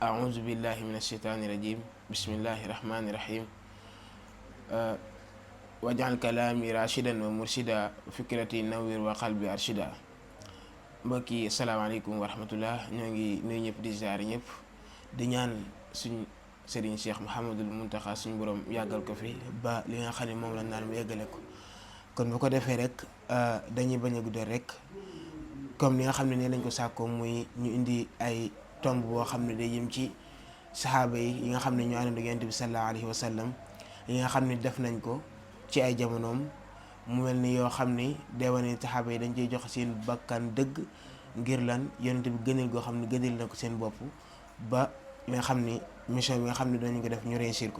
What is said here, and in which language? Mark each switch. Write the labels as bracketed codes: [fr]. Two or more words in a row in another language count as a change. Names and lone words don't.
[ar] أعوذ بالله من الشيطان الرجيم بسم الله الرحمن الرحيم واجعل كلامي راشدا ومرشدا وفكرتي نوير وقلبي أرشدا. [wo] mbokk yi [ar] السلام عليكم ورحمة الله, [wo] ñoo ngi nuyu ñëpp di ziar ñëpp di ñaan suñ sëriñ Cheikh Mouhamadul Muntaxa suñ borom yàggal ko fi ba li nga xam ne moom la naan mu yeggale ko. kon bu ko defee rek dañuy bañ a guddal rek comme li nga xam ne nee lañ ko sàkkoo muy ñu indi ay tomb boo xam ne day jëm ci saxaaba yi nga xam ne ñu àndoon ak Yonent bi [ar] صلى الله عليه وسلم [wo] yi nga xam ne def nañ ko ci ay jamonoom mu mel ni yoo xam ni day wane saxaaba yi dañ ciy jox seen bakkan dëgg ngir lan Yonent bi gënal goo xam ne gënal na ko seen bopp ba li nga xam ni mission bi nga xam ne dañu ko def ñu réussir ko.